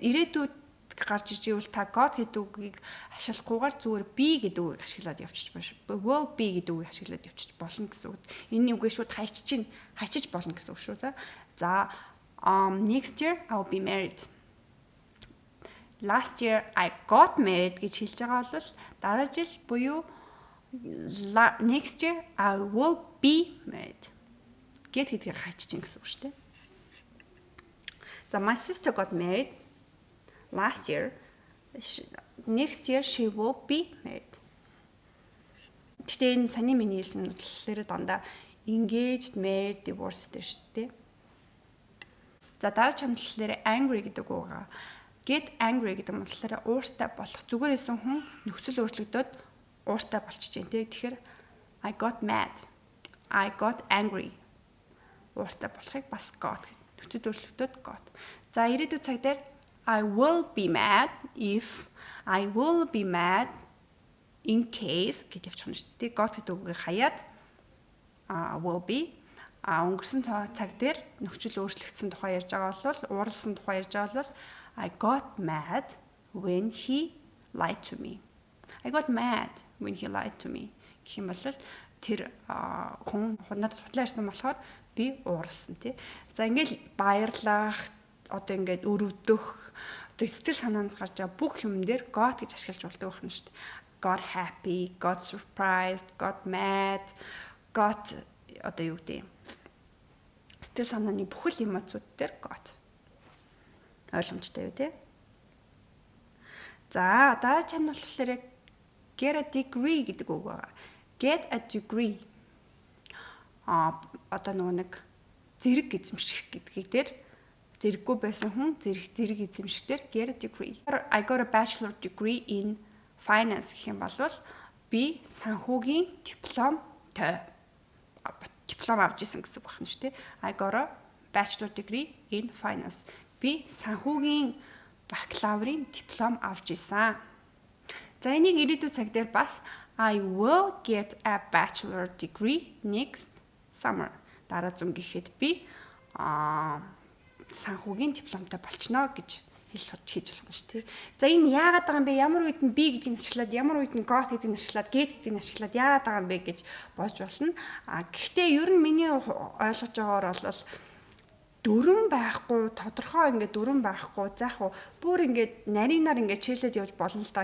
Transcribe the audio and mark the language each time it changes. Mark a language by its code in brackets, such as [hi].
[mn] Ирээдүйд гарч ирж ивэл та got гэдэг үгийг ашиглахгүйгээр зүгээр be гэдэг үгийг ашиглаад явчих биш. Will be гэдэг үгийг ашиглаад явчих болно гэсэн үг. Энэ үгээ шууд хайчиж болно гэсэн үг шүү. За [en] next year I will be married. last year I got married [mn] гэж хэлж байгаа бол дараа жил буюу [en] next year I will be married. [mn] Get гэдгийг хайчих гэсэн үг шүү дээ. [en] За my sister got married last year. Next year she will be married. [mn] Гэхдээ энэ саний миний хэлсэн үгээр дандаа engaged, married, divorced дээ шүү дээ. За дараагийн хамтлалаар angry гэдэг үг байгаа. Get angry гэдэг нь болохоор ууртай болох. Зүгээр исэн хүн нөхцөл өөрчлөгдөд ууртай болчихж дээ. [en] Тэгэхээр I got mad. I got angry. [mn] Ууртай болохыг бас got гэж нөхцөл өөрчлөгдөд got. За ирээдүйн цаг дээр [en] I will be mad if I will be mad in case [mn] гэж явчихна шүү дээ. Got гэдэг үгийг хаяад will be өнгөрсөн цаг дээр нөхцөл өөрчлөгдсөн тухай ярьж байгаа бол ууралсан тухай ярьж байгаа бол [en] I got mad when he lied to me. I got mad when he lied to me. [mn] Гэх юм бол тэр хүн надад судлаа ярьсан болохоор би ууралсан тий. За ингээл баярлах, одоо ингээд өрөвдөх, одоо сэтгэл санаанаас гарч байгаа бүх юм дээр got гэж ашиглаж болдог байна шүү дээ. [en] Got happy, got surprised, got mad, got [mn] одоо юу гэдэг юм. Сэтгэл санааны бүхэл эмоцууд дээр got. Ойлгомжтой юу те? За дараагийн нь болохоор get a degree гэдэг үг байна. [en] Get a degree. [mn] Одоо нэг зэрэг эзэмших гэдгийг дээр зэрэггүй байсан хүн зэрэг эзэмших дээр get a degree. [en] I got a bachelor degree in finance [mn] гэх юм бол би санхүүгийн дипломтой диплом авч исэн гэсэн үг байна шүү дээ. [en] I got a bachelor degree in finance. [mn] Би санхүүгийн бакалаврын диплом авч исэн. За энийг ирээдүйн цаг дээр бас [en] I will get a bachelor degree next summer. [mn] Дараа зун гэхэд би санхүүгийн дипломтой болчихно гэж хийж болно шүү дээ. За энэ яагаад байгаа юм бэ? Ямар үед нь би гэдгийг ашиглаад, ямар үед нь got гэдгийг ашиглаад, get гэдгийг ашиглаад яагаад байгаа юм бэ гэж бодж болно. Гэхдээ ер нь миний ойлгож байгаагаар бол дүрэн байхгүй, тодорхой ингээд дүрэн байхгүй, заах уу бүр ингээд нарийнаар ингээд чийлээд явж болно л да.